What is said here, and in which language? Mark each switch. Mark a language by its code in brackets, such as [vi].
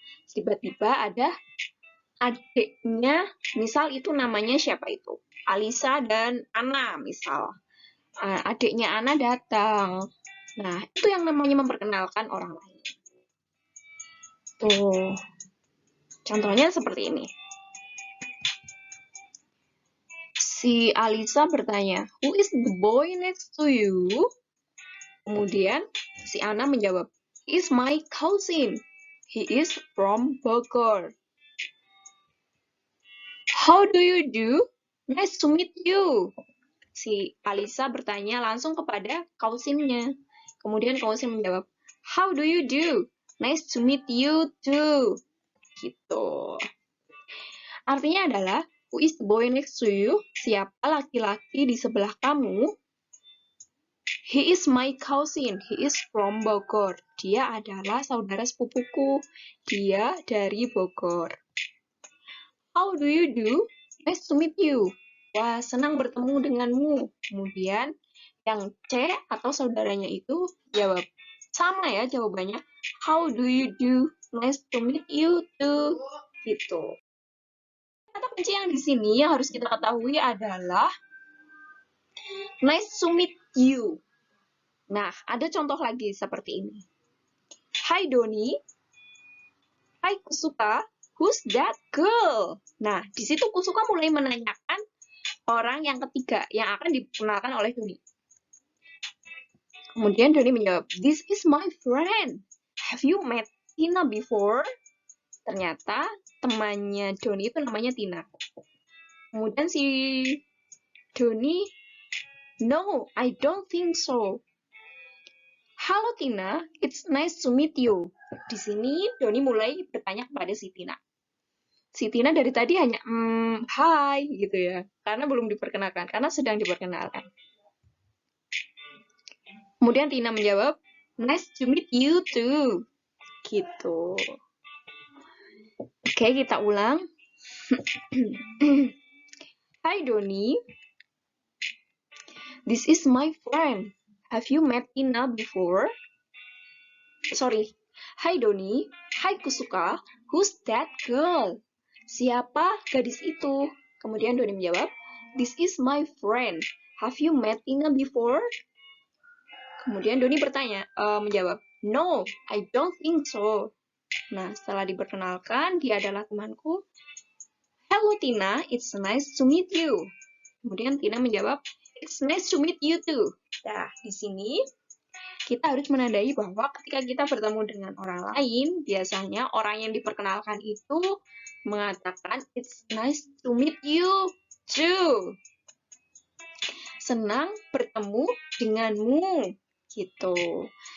[id] Tiba-tiba ada adiknya, misal itu namanya siapa itu? Alisa dan Ana, misal. Adiknya Ana datang. Nah, itu yang namanya memperkenalkan orang lain. Tuh, contohnya seperti ini. Si Alisa bertanya, [en] who is the boy next to you? [id] Kemudian si Ana menjawab, [en] he is my cousin. He is from Bogor. How do you do? Nice to meet you. [id] Si Alisa bertanya langsung kepada cousinnya. Kemudian cousin menjawab, [en] how do you do? Nice to meet you too. [id] Gitu. Artinya adalah, [en] who is the boy next to you? [id] Siapa laki-laki di sebelah kamu? [en] He is my cousin. He is from Bogor. [id] Dia adalah saudara sepupuku. Dia dari Bogor. [en] How do you do? Nice to meet you. [id] Wah, senang bertemu denganmu. Kemudian yang C atau saudaranya itu jawab sama ya jawabannya. [en] How do you do? Nice to meet you too. [id] Gitu. Kata kunci yang di sini yang harus kita ketahui adalah [en] nice to meet you. [id] Nah, ada contoh lagi seperti ini. [en] Hi Doni, hi Kusuka, who's that girl? [id] Nah, di situ Kusuka mulai menanyakan orang yang ketiga yang akan diperkenalkan oleh Doni. Kemudian Doni menjawab, [en] this is my friend. Have you met Tina before? [id] Ternyata temannya Doni itu namanya Tina. Kemudian si Doni, [en] no, I don't think so. Halo Tina, it's nice to meet you. [id] Di sini Doni mulai bertanya kepada si Tina. Si Tina dari tadi hanya hai gitu ya, karena belum diperkenalkan, karena sedang diperkenalkan. Kemudian Tina menjawab, [en] nice to meet you too. [id] Gitu. Oke, kita ulang. [en] Hi Doni, this is my friend. Have you met Tina before? Sorry. Hi Doni, hi Kusuka, who's that girl? [id] Siapa gadis itu? Kemudian Doni menjawab, [en] this is my friend. Have you met Tina before? [id] Kemudian Doni menjawab, [en] no, I don't think so. [id] Nah, setelah diperkenalkan, dia adalah temanku. [en] Hello Tina, it's nice to meet you. [id] Kemudian Tina menjawab, [en] it's nice to meet you too. [id] Nah, di sini kita harus menandai bahwa ketika kita bertemu dengan orang lain, biasanya orang yang diperkenalkan itu mengatakan, [en] it's nice to meet you too. [id] Senang bertemu denganmu, gitu.